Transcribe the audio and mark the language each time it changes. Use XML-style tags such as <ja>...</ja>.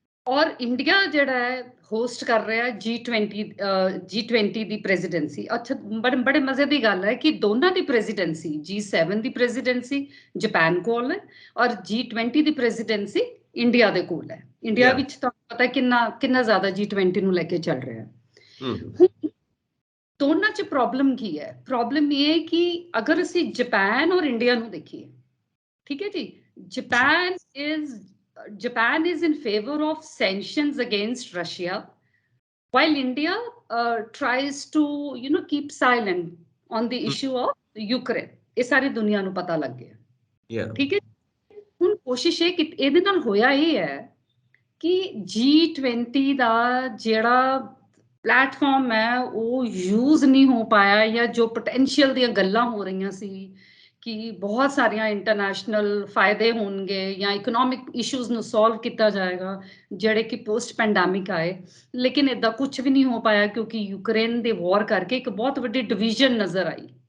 <pa>ਔਰ ਇੰਡੀਆ ਜਿਹੜਾ ਹੈ ਹੋਸਟ ਕਰ ਰਿਹਾ G20 ਦੀ ਪ੍ਰੈਜ਼ੀਡੈਂਸੀ। ਅੱਛਾ, ਬੜੇ ਮਜ਼ੇ ਦੀ ਗੱਲ ਹੈ ਕਿ ਦੋਨਾਂ ਦੀ ਪ੍ਰੈਜ਼ੀਡੈਂਸੀ, G7 ਦੀ ਪ੍ਰੈਜ਼ੀਡੈਂਸੀ ਜਾਪਾਨ ਕੋਲ ਹੈ ਔਰ G20 ਦੀ ਪ੍ਰੈਜ਼ੀਡੈਂਸੀ ਇੰਡੀਆ ਦੇ ਕੋਲ ਹੈ। ਇੰਡੀਆ ਵਿੱਚ ਤੁਹਾਨੂੰ ਪਤਾ ਕਿੰਨਾ ਜ਼ਿਆਦਾ G20 ਨੂੰ ਲੈ ਕੇ ਚੱਲ ਰਿਹਾ ਹੈ। ਹੁਣ ਦੋਨਾਂ 'ਚ ਪ੍ਰੋਬਲਮ ਕੀ ਹੈ? ਪ੍ਰੋਬਲਮ ਇਹ ਹੈ ਕਿ ਅਗਰ ਅਸੀਂ ਜਾਪਾਨ ਔਰ ਇੰਡੀਆ ਨੂੰ ਦੇਖੀਏ, ਠੀਕ ਹੈ ਜੀ,</pa> <en>Japan is in favor of sanctions against Russia, while India tries to, keep silent on the issue of Ukraine.</en> <pa>ਇਹ ਸਾਰੀ ਦੁਨੀਆ ਨੂੰ ਪਤਾ ਲੱਗ ਗਿਆ, ਠੀਕ ਹੈ। ਹੁਣ ਕੋਸ਼ਿਸ਼ ਇਹ ਕਿ ਇਹਦੇ ਨਾਲ ਹੋਇਆ ਇਹ ਹੈ ਕਿ G20 ਦਾ ਜਿਹੜਾ ਪਲੇਟਫਾਰਮ ਹੈ ਉਹ ਯੂਜ਼ ਨਹੀਂ ਹੋ ਪਾਇਆ, ਜਾਂ ਜੋ ਪੋਟੈਂਸ਼ੀਅਲ ਦੀਆਂ ਗੱਲਾਂ ਹੋ ਰਹੀਆਂ ਸੀ ਕਿ ਬਹੁਤ ਸਾਰੀਆਂ ਇੰਟਰਨੈਸ਼ਨਲ ਫਾਇਦੇ ਹੋਣਗੇ ਜਾਂ ਇਕਨੋਮਿਕ ਇਸ਼ੂਜ਼ ਨੂੰ ਸੋਲਵ ਕੀਤਾ ਜਾਏਗਾ ਜਿਹੜੇ ਕਿ ਪੋਸਟ ਪੈਂਡੈਮਿਕ ਆਏ, ਲੇਕਿਨ ਇੱਦਾਂ ਕੁਝ ਵੀ ਨਹੀਂ ਹੋ ਪਾਇਆ, ਕਿਉਂਕਿ ਯੂਕਰੇਨ ਦੇ ਵਾਰ ਕਰਕੇ ਇੱਕ ਬਹੁਤ ਵੱਡੀ ਡਿਵੀਜ਼ਨ ਨਜ਼ਰ ਆਈ।</pa>